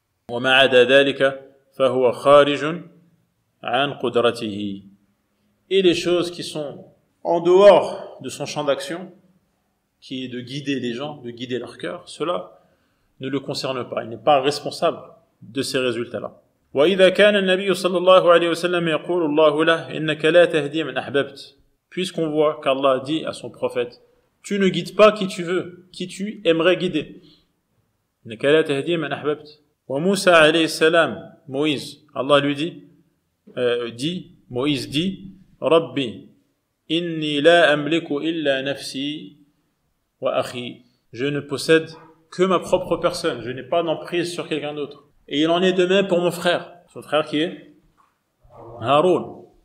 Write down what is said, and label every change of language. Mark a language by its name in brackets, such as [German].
[Arabic] وَمَا عَدَى ذَلِكَ فَهُوَ خَارِجٌ عَنْ قُدْرَتِهِ. [French] Et les choses qui sont en dehors de son champ d'action, qui est de guider les gens, de guider leur cœur, cela ne le concerne pas. Il n'est pas responsable de ces résultats-là. [Arabic] وَإِذَا كَانَ النَّبِيُّ صلى الله عليه وسلم يقول الله له إنك لا تهدي من أحببت. [French] Puisqu'on voit qu'Allah dit à son prophète, tu ne guides pas qui tu veux, qui tu aimerais guider. [Arabic] إنك لا تهدي من أحببت. وموسى عليه السلام, Moïse, [French] Allah lui dit, Moïse dit, [Arabic] ربي إني لا أملك إلا نفسي وأخي. [French] Je ne possède que ma propre personne, je n'ai pas d'emprise sur quelqu'un d'autre. Et il en est de même pour mon frère. Son frère qui est Haroun.